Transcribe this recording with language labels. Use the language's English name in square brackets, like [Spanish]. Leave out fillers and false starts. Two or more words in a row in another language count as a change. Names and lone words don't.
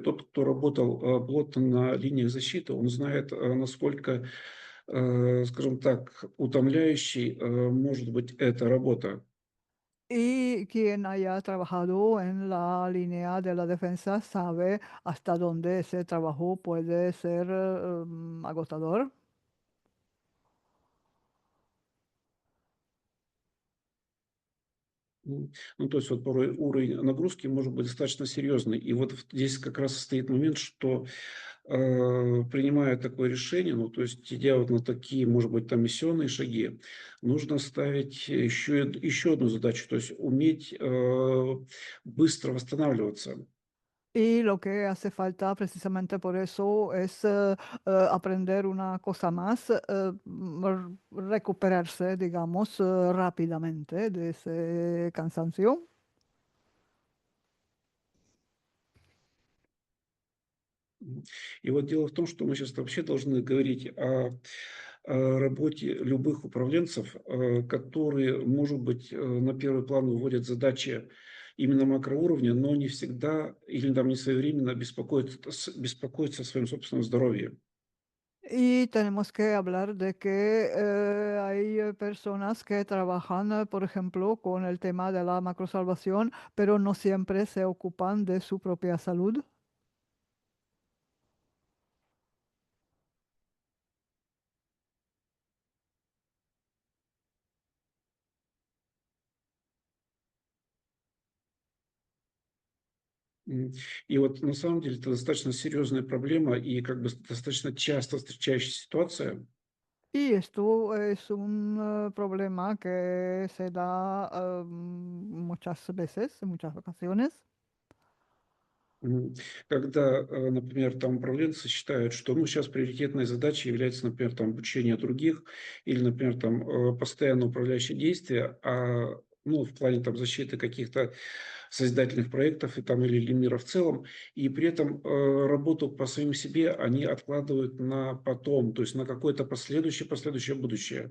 [Russian] Тот, кто работал плотно на линиях защиты, он знает, насколько, скажем так, утомляющей может быть эта работа. [Spanish] Y quien haya trabajado en la línea de la defensa sabe hasta dónde ese trabajo puede ser agotador. [Russian] Ну, то есть вот порой уровень нагрузки может быть достаточно серьезный. И вот здесь как раз состоит момент, что принимая такое решение, ну, то есть идя вот на такие, может быть, там миссионные шаги, нужно ставить еще одну задачу, то есть уметь быстро восстанавливаться. [Spanish] Y lo que hace falta precisamente por eso es aprender una cosa más, recuperarse, digamos, rápidamente de ese cansancio. [Russian] И вот дело в том, что мы сейчас вообще должны говорить о работе любых управленцев, которые, может быть, на первый план выводят задачи именно макроуровня, но не всегда или там не своевременно беспокоятся о своем собственном здоровье. [Spanish] Y tenemos que hablar de que hay personas que trabajan, por ejemplo, con el tema de la macrosalvación, pero no siempre se ocupan de su propia salud. [Russian] И вот на самом деле это достаточно серьезная проблема и как бы достаточно часто встречающаяся ситуация. [Spanish] Y esto es un problema que se da muchas veces, en muchas ocasiones. Мгм. [Russian] Когда, например, там управленцы считают, что, ну, сейчас приоритетной задачей является, например, там обучение других или, например, там постоянно управляющие действия, ну, в плане там защиты каких-то созидательных проектов и там или мира в целом, и при этом работу по самим себе они откладывают на потом, то есть на какое-то последующее будущее.